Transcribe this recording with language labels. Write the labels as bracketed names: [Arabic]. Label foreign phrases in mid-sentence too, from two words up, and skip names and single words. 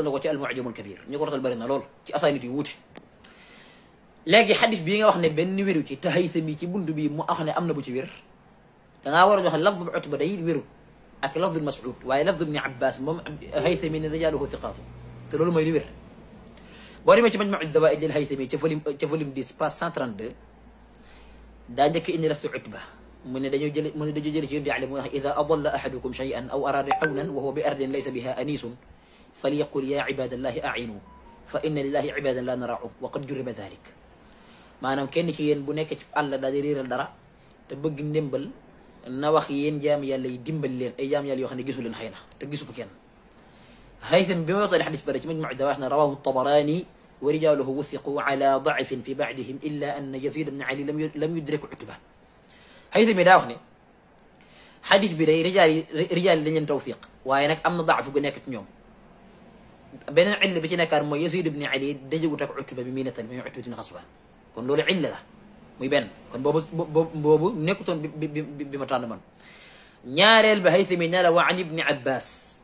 [Wolof] na ko ci al-Mu'jam al-Kabir ñu ko rotal bëri na lool ci asaanid yu wuute léegi xadis bii nga wax ne benn wéru ci te Haythami ci bund bi mu wax ne am na bu ci wér dangaa war a joxe lafz bu Utba day wéru ak lafz Mas'ud waaye lafz ibn Abbas moom Haythami ne [Arabic] رجاله ثقات [Wolof] te loolu mooy li wér boo demee ci Majmu' ad-Dawaa'id lil Haythami ca volume 10 page 132 daa njëkk indi lafz Utba mu ne dañoo jële ci yónni ale mu wax [Arabic] إذا أضل أحدكم شيئا أو أراد قولا وهو بأرض ليس بها أنيس فليقل يا عباد الله أعينوا فإن لله عبادا لا نراه وقد جرب [Wolof] dhalik maanaam kenn ci yéen bu nekk ci àll daal di réeral dara te bëgg ndimbal na wax yéen jaam yàlla yi dimbal leen ay jaam yàlla yoo xam ne gisu leen xëy na te gisu ko kenn Haythami bi ma waxtalee xadis bare ci Majmu' ad-Dawaa'id [Arabic] رواه الطبراني ورجاله وثقوا على ضعف في بعضهم إلا أن يزيد بن علي لم يدرك عتبة [Wolof] Haythami daa wax ne xadis bi day rijaal yi dañ leen tawfiq waaye nag am na daaf gu nekk ci ñoom beneen illa bi ci nekkaat mooy Yazid ibn Ali dajagut ak Utba bi muy nettal muy Utba ibn Ghazwan kon loolu illa la muy benn kon boobu nekkutoon bi ma tànn man ñaareel ba Haythami ne la [Arabic] وعن ابن عباس